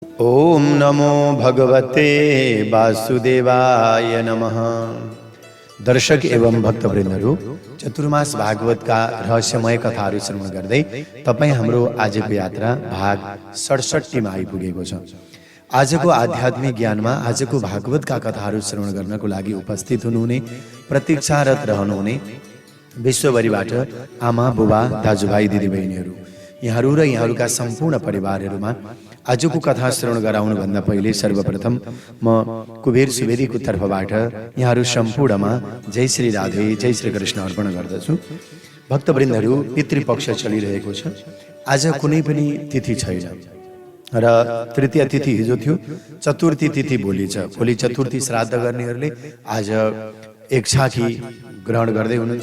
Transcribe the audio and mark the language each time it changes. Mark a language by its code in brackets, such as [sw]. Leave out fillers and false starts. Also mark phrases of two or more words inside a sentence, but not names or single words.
[sa] ओम नमो भगवते वासुदेवाय नमः। [ne] दर्शक एवं भक्तवृन्दहरू, चतुर्मास भागवतका रहस्यमय कथाहरू श्रवण गर्दै तपाईँ हाम्रो आजको यात्रा भाग 67 मा आइपुगेको छ। आजको आध्यात्मिक ज्ञानमा आजको भागवतका कथाहरू श्रवण गर्नको लागि उपस्थित हुनुहुने, प्रतीक्षारत रहनुहुने विश्वभरिबाट आमा बुबा दाजुभाइ दिदीबहिनीहरू, यहाँहरू र यहाँहरूका सम्पूर्ण परिवारहरूमा आजको कथा श्रवण गराउनुभन्दा पहिले सर्वप्रथम म कुबेर सुवेदीको तर्फबाट यहाँहरू सम्पूर्णमा जय श्री राधे जय श्री कृष्ण अर्पण गर्दछु। भक्तवृन्दहरू, पितृपक्ष चलिरहेको छ। आज कुनै पनि तिथि छैन र तृतीय तिथि हिजो थियो, चतुर्थी तिथि भोलि छ। भोलि चतुर्थी श्राद्ध गर्नेहरूले आज एक छाकी ग्रहण गर्दै हुनुहुन्छ।